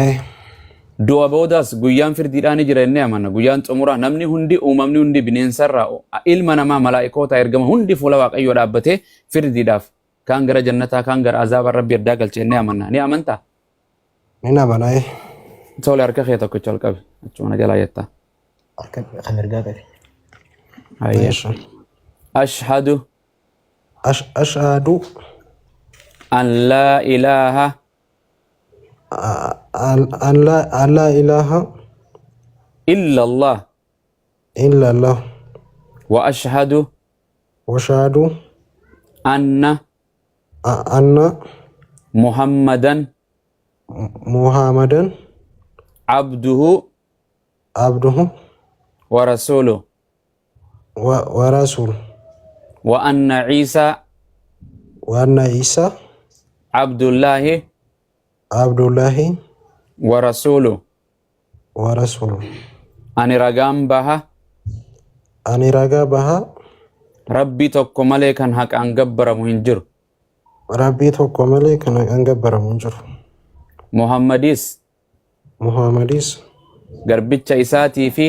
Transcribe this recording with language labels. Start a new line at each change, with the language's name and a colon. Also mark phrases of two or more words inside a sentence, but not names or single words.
Oromo: du'a boodaas guyyaan firdiidhaan ni jira jennee amanna guyyaan xumuraa namni hundi uumamni hundi bineensarraa ilma namaa malaa'ikoota ergama hundi fuula waaqayyoo dhaabbatee firdiidhaaf kaan gara jannataa kaan gara azaaba Rabbi addaa galchee jennee amanna ni amantaa Ni namana. tole harka kee tokkicha ol qabi achuma na jalaa jettaa Kan ergaa qabe.
Arabic: ayye ashhadu Ashhadu أن لا إله أن لا إله إلا الله إلا الله وأشهد وأشهد anna anna Muhammadan Muhammadan abduhu abduhu ورسوله ورسول وأن عيسى وأن عيسى abdullahi abdullahi ورسوله ورسول.
Oromo: ani ragaan baha Ani ragaa baha rabbii tokko malee kan haqaan gabbaramu hin jiru Rabbii tokko malee kan hin gabbaramu hin jiru. Muhammadis Muhammadis garbicha isaatii fi